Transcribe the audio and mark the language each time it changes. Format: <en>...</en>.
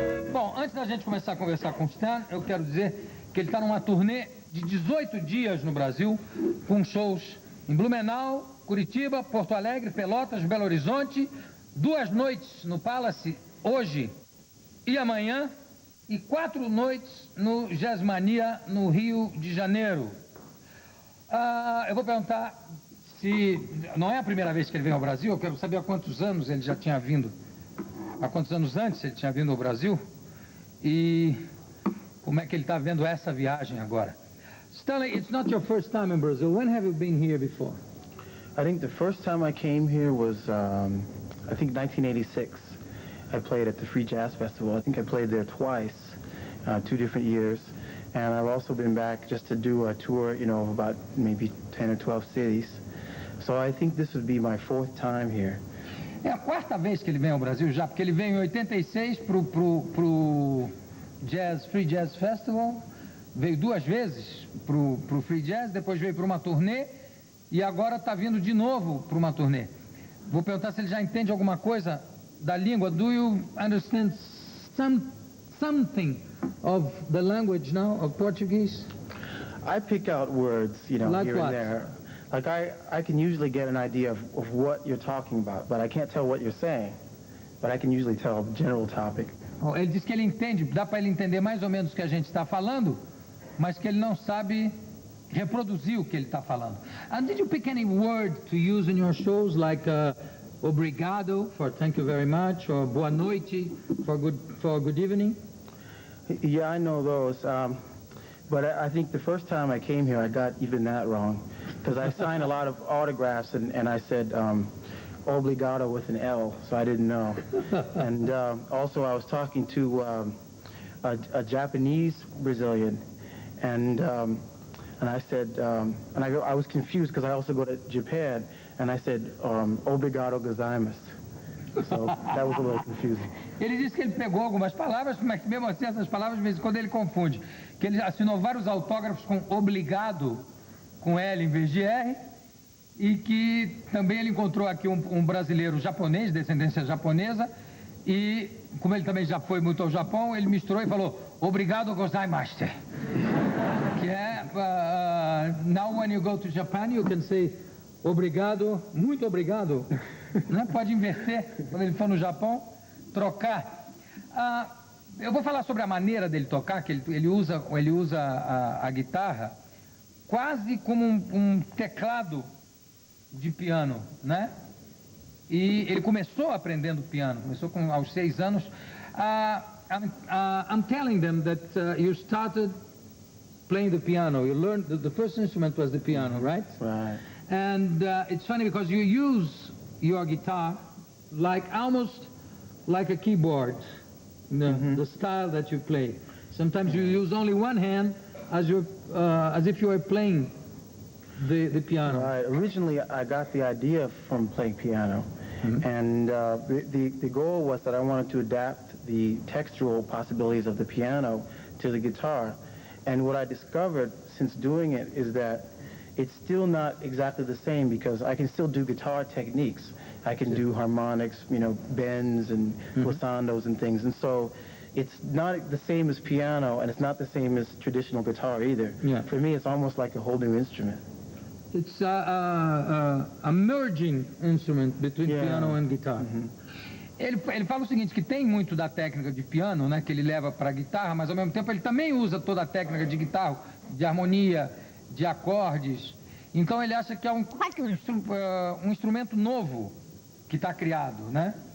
<pt>Bom, antes da gente começar a conversar com o Stan, eu quero dizer que ele está numa turnê de 18 dias no Brasil, com shows em Blumenau, Curitiba, Porto Alegre, Pelotas, Belo Horizonte, 2 noites no Palace, hoje e amanhã, e 4 noites no Jazzmania, no Rio de Janeiro. Eu vou perguntar se... Não é a primeira vez que ele vem ao Brasil, eu quero saber há quantos anos ele já tinha vindo. Há quantos anos antes ele tinha vindo ao Brasil? E como é que ele está vendo essa viagem agora?</pt> <en>Stanley, it's not your first time in Brazil. When have you been here before? I think the first time I came here was, I think 1986. I played at the Free Jazz Festival. I think I played there twice, 2 different years. And I've also been back just to do a tour, you know, of about maybe 10 or 12 cities. So I think this would be my 4th time here.</en> <pt>É a 4ª vez que ele vem ao Brasil já, porque ele veio em 86 pro Free Jazz Festival, veio 2 vezes pro Free Jazz, depois veio para uma turnê e agora está vindo de novo para uma turnê. Vou perguntar se ele já entende alguma coisa da língua.</pt> <en>Do you understand something of the language now, of Portuguese? I pick out words, you know, like here what? and there. Like I can usually get an idea of what you're talking about, but I can't tell what you're saying. But I can usually tell the general topic.</en> <pt>Ele diz que ele entende, dá para ele entender mais ou menos o que a gente está falando, mas que ele não sabe reproduzir o que ele está falando.</pt> <en>And did you pick any word to use in your shows, like obrigado for thank you very much, or boa noite for good evening? Yeah, I know those. But I think the first time I came here, I got even that wrong. Because I signed a lot of autographs, and I said obrigado with an L, so I didn't know. And also I was talking to a Japanese Brazilian, and I said, I was confused because I also go to Japan, and I said obrigado gozaimasu. So that was a little confusing.</en> <pt>Ele disse que ele pegou algumas palavras, mas mesmo assim essas palavras de vez em quando ele confunde. Que ele assinou vários autógrafos com obrigado, com L em vez de R, e que também ele encontrou aqui um brasileiro japonês, descendência japonesa, e como ele também já foi muito ao Japão, ele misturou e falou obrigado gozaimasu. Que é,</pt> <en>now when you go to Japan, you can say obrigado,</en> <pt>muito obrigado. Né? Pode inverter, quando ele for no Japão, trocar. Eu vou falar sobre a maneira dele tocar, que ele usa a guitarra quase como um teclado de piano, né? E ele começou aprendendo piano, começou aos 6 anos.</pt> <en>I'm telling them that you started playing the piano. You learned the first instrument was the piano, right? Right. And it's funny because you use your guitar almost like a keyboard, the style that you play. Sometimes you use only one hand as if you were playing the piano. Right. Originally, I got the idea from playing piano, and the goal was that I wanted to adapt the textural possibilities of the piano to the guitar. And what I discovered since doing it is that it's still not exactly the same because I can still do guitar techniques. I can do harmonics, you know, bends and glissandos and things. And so it's not the same as piano, and it's not the same as traditional guitar either. Yeah. For me, it's almost like a whole new instrument. It's a merging instrument between piano and guitar.</en> <pt>Ele fala o seguinte, que tem muito da técnica de piano, né, que ele leva para a guitarra, mas ao mesmo tempo ele também usa toda a técnica de guitarra, de harmonia, de acordes. Então ele acha que é um instrumento novo que está criado, né?</pt>